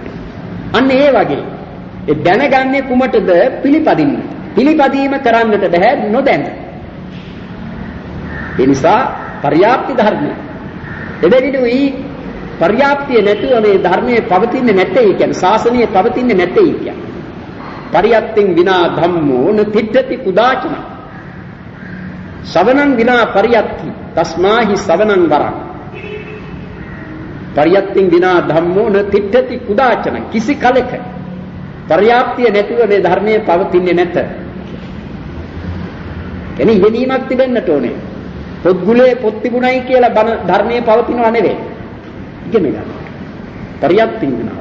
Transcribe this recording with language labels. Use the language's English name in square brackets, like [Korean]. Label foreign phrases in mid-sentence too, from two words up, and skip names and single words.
[Sinhala] අන්න ඒ වගේ ඒ දැනගන්නේ කුමටද? පිළිපදින්න. පිළිපදීම කරන්නට බෑ නොදැන. ඒ නිසා පරියාප්ති ධර්මය. එබැවිනුයි පරියාප්තිය නැතුව මේ ධර්මයේ පවතින්නේ නැtei කියන්නේ ශාසනයේ පවතින්නේ නැtei කියන්නේ. [Pali] පරියත්තින් විනා ධම්මෝ න තිට්ඨති කුදාචන. ශවණං විනා පරියත්ති තස්මාහි ශවණං වරං. පරියත්තින් විනා ධම්මෝ න තිට්ඨති කුදාචන. [Sinhala] කිසි කලක පරියාප්තිය නැතුව මේ ධර්මයේ පවතින්නේ නැත. එනි ඉගෙනීමක් තිබෙන්නට ඕනේ. පොත්ගුලේ පොත් තිබුණයි කියලා බණ ධර්මයේ පවතිනව නෙවෙයි. ඉගෙන ගන්න. [Pali] පරියත්තින් විනා.